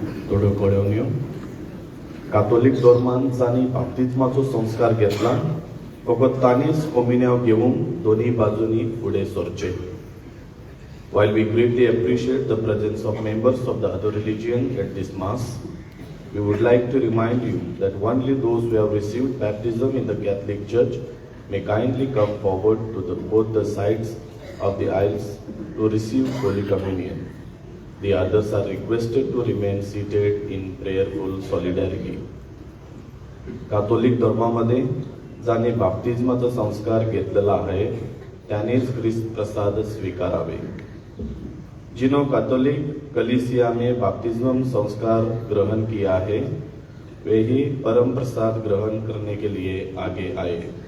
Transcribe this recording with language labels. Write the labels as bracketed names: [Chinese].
[Goan Konkani] थोड्यो कळवण्यो कातोलीक धर्मान जांणी बाप्तिस्माचो संस्कार घेतला फकत तांणीच कम्युन्यांव घेवंक दोनी बाजूंनी फुडें सरचें. [English] While we greatly appreciate the presence of members of the other religion at this Mass, we would like to remind you that only those who have received baptism in the Catholic Church may kindly come forward to both the sides of the aisles to receive Holy Communion. The others are requested to remain seated in prayerful solidarity. [Marathi] Catholic धर्मामध्ये ज्याने बाप्तिस्माचा संस्कार घेतलेला आहे त्यानेच ख्रिस्त प्रसाद स्वीकारावे. [Hindi] जिन्हों Catholic कलीसिया में बाप्तिस्म संस्कार ग्रहण किया है वे ही परम प्रसाद ग्रहण करने के लिए आगे आए.